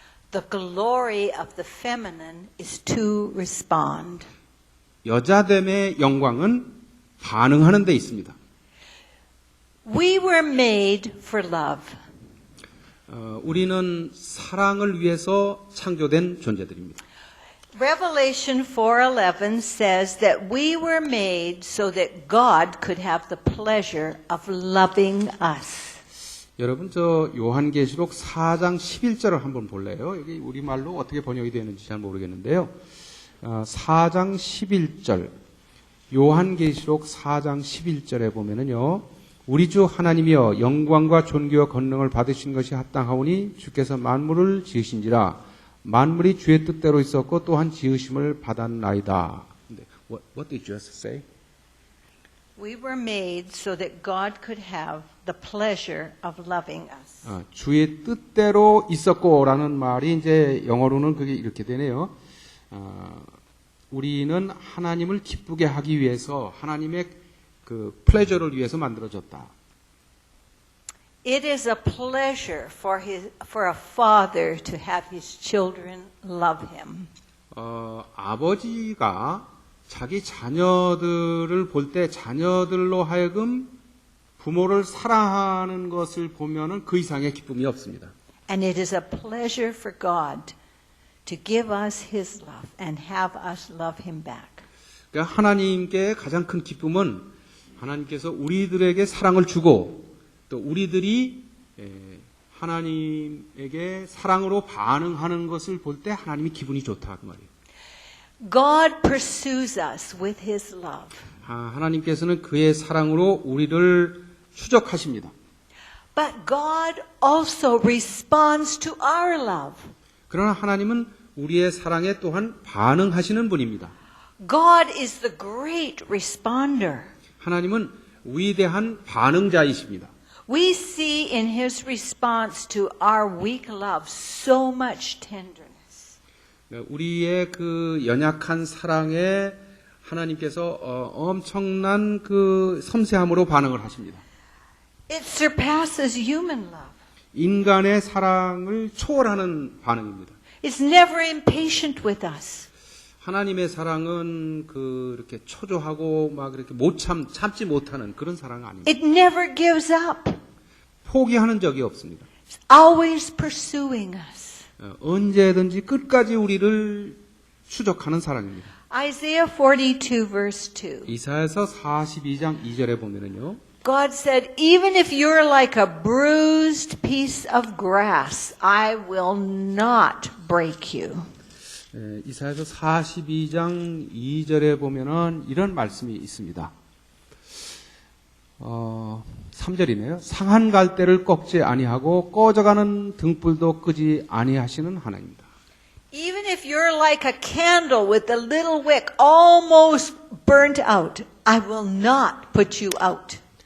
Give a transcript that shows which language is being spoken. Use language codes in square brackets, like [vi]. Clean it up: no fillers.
[en] The glory of the feminine is to respond. [ko] 여자됨의 영광은 반응하는 데 있습니다. [en] We were made for love. [ko] 우리는 사랑을 위해서 창조된 존재들입니다. [en] Revelation 4:11 says that we were made so that God could have the pleasure of loving us. [ko] 여러분 요한계시록 4장 11절을 한번 볼래요? 여기 우리말로 어떻게 번역이 되는지 잘 모르겠는데요. 4장 11절 요한계시록 4장 11절에 보면은요. 우리 주 하나님이여 영광과 존귀와 권능을 받으신 것이 합당하오니 주께서 만물을 지으신지라 만물이 주의 뜻대로 있었고 또한 지으심을 받았나이다. [en] What did you just say? We were made so that God could have the pleasure of loving us. [ko] 주의 뜻대로 있었고라는 말이 이제 영어로는 그게 이렇게 되네요. 우리는 하나님을 기쁘게 하기 위해서 하나님의 그 플레저를 위해서 만들어졌다. [en] It is a pleasure for a father to have his children love him. [ko] 아버지가 자기 자녀들을 볼 때 자녀들로 하여금 부모를 사랑하는 것을 보면은 그 이상의 기쁨이 없습니다. [en] And it is a pleasure for God to give us his love and have us love him back. [ko] 그러니까 하나님께 가장 큰 기쁨은 하나님께서 우리들에게 사랑을 주고 또 우리들이 하나님에게 사랑으로 반응하는 것을 볼 때 하나님이 기분이 좋다 그 말이에요. [en] God pursues us with his love. [ko] 하나님께서는 그의 사랑으로 우리를 추적하십니다. [en] But God also responds to our love. [ko] 그러나 하나님은 우리의 사랑에 또한 반응하시는 분입니다. [en] God is the great responder. [ko] 하나님은 위대한 반응자이십니다. [en] We see in his response to our weak love so much tenderness. [ko] 우리의 그 연약한 사랑에 하나님께서 엄청난 그 섬세함으로 반응을 하십니다. [en] It surpasses human love. [ko] 인간의 사랑을 초월하는 반응입니다. [en] It's never impatient with us. [ko] 하나님의 사랑은 이렇게 초조하고 막 이렇게 참지 못하는 그런 사랑 아닙니다. [en] It never gives up. [ko] 포기하는 적이 없습니다. [en] It's always pursuing us. [ko] 언제든지 끝까지 우리를 추적하는 사랑입니다. [en] Isaiah 42 verse 2. [ko] 이사야서 42장 2절에 보면은요. [en] God said, even if you're like a bruised piece of grass, I will not break you. [ko] 이사야서 42장 2절에 보면은 이런 말씀이 있습니다. 3절이네요. 상한 갈대를 꺾지 아니하고 꺼져가는 등불도 끄지 아니하시는 하나님이다. [en] Even if you're like a candle with a little wick almost burnt out, I will not put you out.